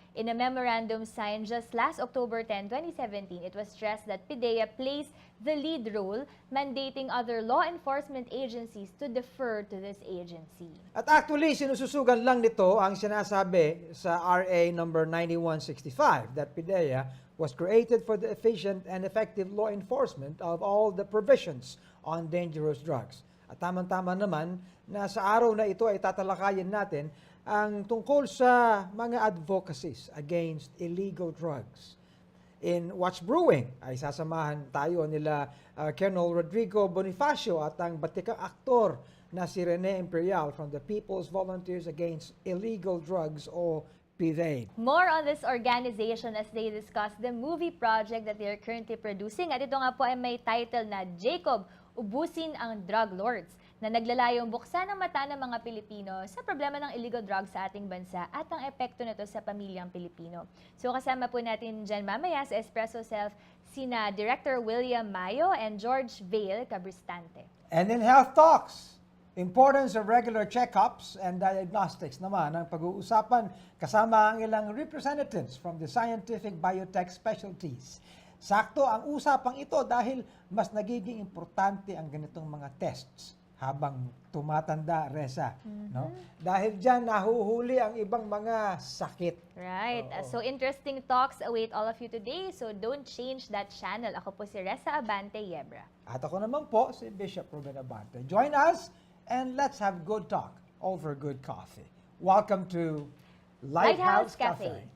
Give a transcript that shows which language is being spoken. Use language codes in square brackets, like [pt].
[en] In a memorandum signed just last October 10, 2017, it was stressed that PDEA plays the lead role, mandating other law enforcement agencies to defer to this agency. [tl] At actually, sinususugan lang nito ang sinasabi sa RA number 9165 [en] that PDEA was created for the efficient and effective law enforcement of all the provisions on dangerous drugs. [tl] At tama-tama naman na sa araw na ito ay tatalakayin natin ang tungkol sa mga advocacies against illegal drugs. In What's Brewing ay sasamahan tayo nila Colonel Rodrigo Bonifacio at ang batikang aktor na si Rhene Imperial from the People's Volunteers Against Illegal Drugs o PVAID. [en] More on this organization as they discuss the movie project that they are currently producing. [tl] At ito nga po ay may title na Jacob, Ubusin ang Drug Lords, na naglalayong buksan ang mata ng mga Pilipino sa problema ng illegal drugs sa ating bansa at ang epekto nito sa pamilyang Pilipino. So kasama po natin dyan mamaya sa Espresso Self sina Director William Mayo and George Vail, Kabristante. [en] And in Health Talks, importance of regular checkups and diagnostics [tl] naman ang pag-uusapan kasama ang ilang [en] representatives from the scientific biotech specialties. [tl] Sakto ang usapang ito dahil mas nagiging importante ang ganitong mga tests habang tumatanda, Reza. No? Dahil dyan nahuhuli ang ibang mga sakit. [en] Right. So interesting talks await all of you today. So don't change that channel. [tl] Ako po si Reza Abante Yebra. At ako naman po si Bishop Ruben Abante. [en] Join us and let's have good talk over good coffee. Welcome to Lighthouse Cafe.